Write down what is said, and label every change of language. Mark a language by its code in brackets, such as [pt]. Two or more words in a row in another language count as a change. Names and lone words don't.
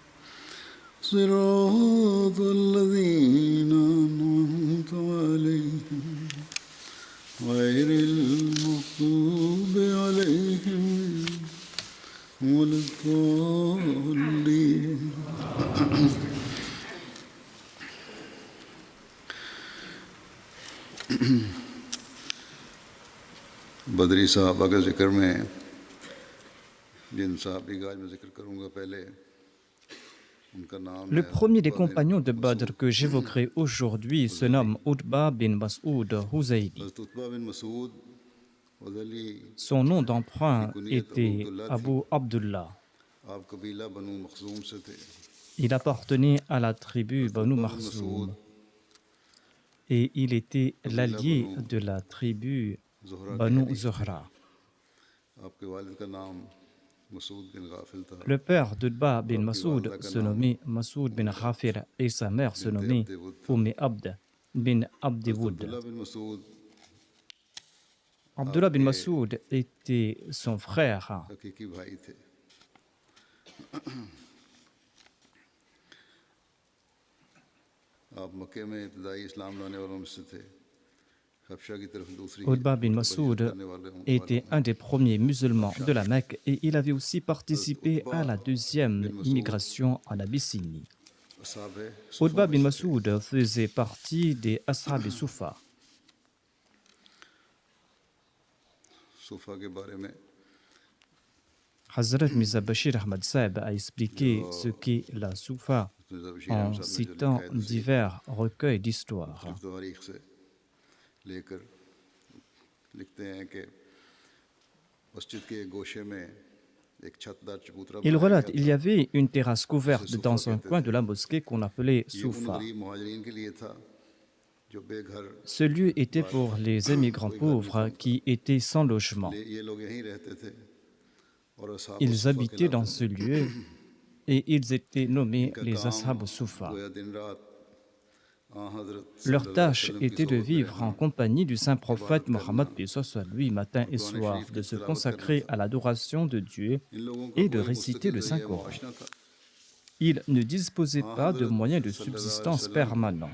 [ar] صراط الذين أنعمت عليهم غير المغضوب عليهم ولا الضالين. [ur] بدری صحابہ کے ذکر میں جن صحابی کا آج میں ذکر کروں گا پہلے ان کا نام [fr] Le [ur] है [fr] premier des compagnons de Badr que j'évoquerai aujourd'hui se nomme Utba bin Mas'ud Huzayli. [ur] उत्बा बिन मसूद उज़ली [fr] Son nom d'emprunt était Abu Abdullah. [ur] آپ قبیلہ بنو مخزوم سے تھے. [fr] Il appartenait à la tribu Banu [ur] उत्बा बिन [fr] Makhzoum [ur] मसूद [fr] et il était l'allié de la tribu [ur] زہرہ کے [fr] Banu [ur] हलीफ. [fr] Zuhra. [ur] آپ کے والد کا نام مسعود بن غافل تھا. [fr] Le père d'Utba bin Mas'ud se nommait Mas'ud bin Khafir et sa mère se nommait Abd bin Abdiwoud. [ur] अब्दुल्ला बिन मसूद [fr] Abdullah bin Mas'ud était son frère. [ur] حقیقی بھائی تھے. آپ مکے میں ابتدائی اسلام لانے والوں میں سے تھے. حبشہ کی طرف دوسری [fr] Utba bin Mas'ud était un des premiers musulmans de la Mecque et il avait aussi participé à la deuxième immigration en Abyssinie. [ur] असहाब [fr] Utba bin Mas'ud faisait partie des Ashab Soufa. [ur] صفہ کے بارے میں [fr] Hazrat Mirza Bashir Ahmad Saeb a expliqué ce qu'est la Soufa en citant divers recueils d'histoire. [ur] تاریخ سے لے کر لکھتے ہیں کہ مسجد کے ایک گوشے میں ایک چھتدار چبوترا [fr] Il [ur] बनाया [fr] relate [ur] गया [fr] il y avait une terrasse couverte dans un coin de la mosquée qu'on appelait [ur] تھا۔ یہ ان [fr] Soufa. [ur] غریب مہاجرین کے لیے تھا جو بےگھر. [fr] Ce lieu était pour les émigrants pauvres qui étaient sans logement. [ur] یہ لوگ یہیں رہتے تھے اور اصحاب [fr] Ils habitaient dans ce lieu et ils étaient nommés les Ashab Soufa. [ur] گویا دن رات [fr] Leur tâche était de vivre en compagnie du saint prophète Mohammed soit lui matin et soir, de se consacrer à l'adoration de Dieu et de réciter le Saint-Coran. Ils ne disposaient pas de moyens de subsistance permanents.